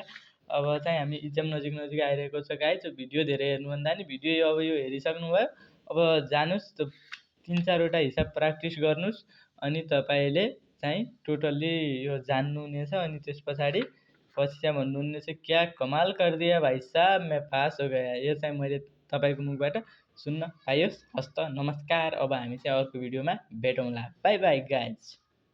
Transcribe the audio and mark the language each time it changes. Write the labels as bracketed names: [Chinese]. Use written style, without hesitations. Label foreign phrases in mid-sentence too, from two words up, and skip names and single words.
[Nepali] अब चाहिँ हामी इक्जाम नजिक आइरहेको छ गाइज। भिडियो धेरै हेर्नुभन्दा नि भिडियो अब यो हेरिसक्नुभयो। अब जानुहोस् 3-4वटा हिसाब प्र्याक्टिस गर्नुहोस् अनि तपाईँले चाहिँ टोटल्ली यो जान्नुहुनेछ। अनि त्यस पछाडि पछि चाहिँ भन्नुहुनेछ [Hindi] क्या कमाल कर दिया भाइ साहब, मैं पास हो गया। [Nepali] यो चाहिँ मैले तपाईँको मुखबाट सुन्न पाइयोस्। हस्त नमस्कार। अब हामी चाहिँ अर्को भिडियोमा भेटौँला। [English] bye bye guys.